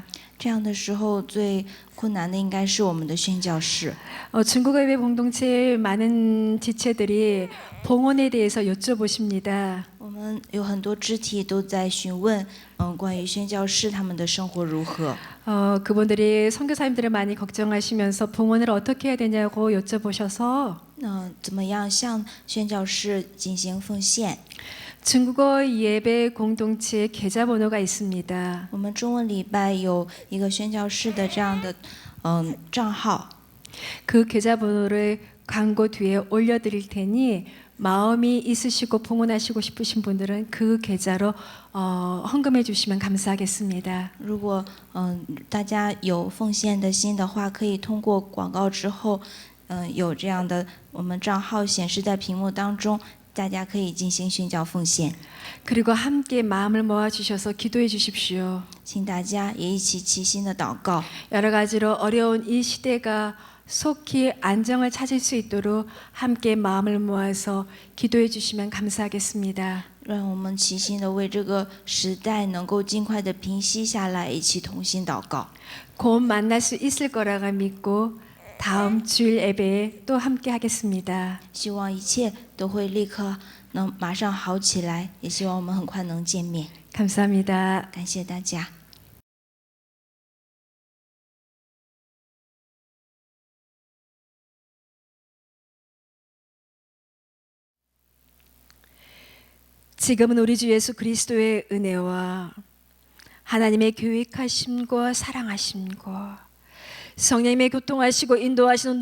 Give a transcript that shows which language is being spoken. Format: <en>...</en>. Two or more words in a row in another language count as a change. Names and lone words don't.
<zh>这样的时候，最困难的应该是我们的宣教士。</zh> <ko>중국어 예배 공동체의 많은 지체들이 봉헌에 대해서 여쭤보십니다.</ko> <zh>我们有很多肢体都在询问，关于宣教士他们的生活如何。</zh> <ko>그분들이 선교사님들을 많이 걱정하시면서 봉헌을 어떻게 해야 되냐고 여쭤보셔서</ko> <zh>怎么样向宣教士进行奉献？</zh> <ko>중국어 예배 공동체의 계좌번호가 있습니다.</ko> <zh>我们中文礼拜有一个宣教士的这样的账号，</zh> <ko>그 계좌번호를 광고 뒤에 올려드릴 테니 마음이 있으시고 봉헌하시고 싶으신 분들은 그 계좌로 헌금해 주시면 감사하겠습니다.</ko> <zh>如果大家有奉献的心的话，可以通过广告之后，有这样的我们账号显示在屏幕当中，大家可以进行宣教奉献。</zh> <ko>그리고 함께 마음을 모아 주셔서 기도해 주십시오.</ko> <zh>请大家也一起齐心的祷告。</zh> <ko>여러 가지로 어려운 이 시대가 속히 안정을 찾을 수 있도록 함께 마음을 모아서 기도해 주시면 감사하겠습니다.</ko> <zh>让我们齐心的为这个时代能够尽快的平息下来，一起同心祷告。</zh> <ko>곧 만날 수 있을 거라고 믿고 다음 주일 예배에 또 함께 하겠습니다.</ko> <zh>希望一切都会立刻能马上好起来，也希望我们很快能见面。</zh> <ko>감사합니다.</ko> <zh>感谢大家。</zh> <ko>지금은 우리 주 예수 그리스도의 은혜와 하나님의 계획하심과 사랑하심과 성령님의 교통하시고 인도하시는</ko>